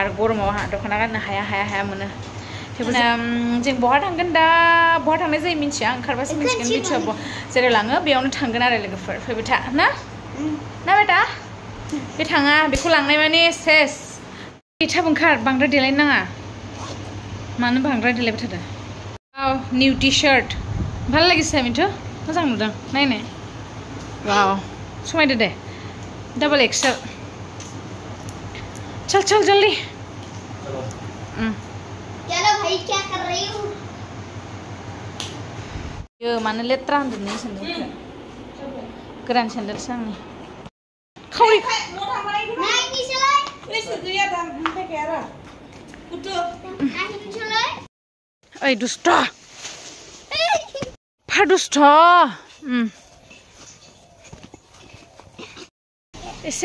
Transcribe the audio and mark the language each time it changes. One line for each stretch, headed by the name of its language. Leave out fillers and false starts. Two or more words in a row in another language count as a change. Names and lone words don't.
Bodo: गरमाव दख'ना गाननो हाया मोनो थेवबो जों बहा थांगोन दा बहा थांनाय जायो मिथिया ओंखारबासो मिथिगोन मिथुआ जेराव लाङो बेयावनो थांगोन आरो लोगोफोर फैबाय था ना बेटा बे थाङा बेखौ लांनाय माने सेस थाब ओंखार बांद्राय देलायनो नाङा मानो बांद्राय देलायबाय थादों
English: new t shirt
Assamese: ভাল লাগিছে মিঠু
Bodo: मोजां नुदों नायनो वाव समायदो दे
English: double XL
Hindi: चल चल जल्दी चलो भाई क्या कर रही हो
Bodo: ये माने लेत्रा होनदों नै सेन्देलखौ गोरान सेन्देलसो आंनि खावरि नायनि सोलाय लेसो गैया दाम फैखाया र गुटु नायनि सोलाय ओइ दुष्ट दुष्ट एसे